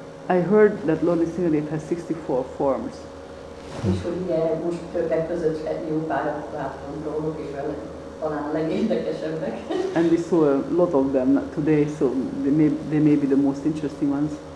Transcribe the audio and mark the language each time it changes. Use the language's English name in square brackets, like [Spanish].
[English] I heard that Lord Nrsimhadev has 64 forms. [Hungarian] És hogy ugye most többek között jó párat láttam róluk, és vele talán a legérdekesebbek. [English] And we saw a lot of them today, so they may be the most interesting ones.